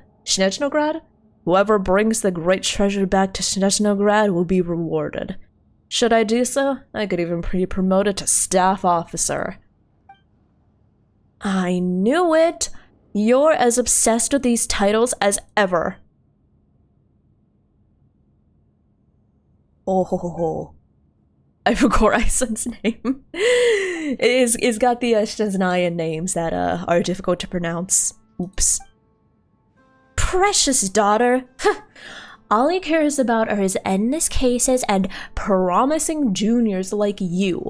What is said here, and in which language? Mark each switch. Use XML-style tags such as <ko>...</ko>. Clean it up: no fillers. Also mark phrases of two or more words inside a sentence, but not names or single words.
<en>Whoever brings the great treasure back to Snezhnograd will be rewarded. Should I do so? I could even be promoted to staff officer. I knew it! You're as obsessed with these titles as ever. Oh ho ho ho. I forgot Isen's name. It's got the Shneznayan names that are difficult to pronounce. Oops. Precious daughter. All he cares about are his endless cases and promising juniors like you.</en>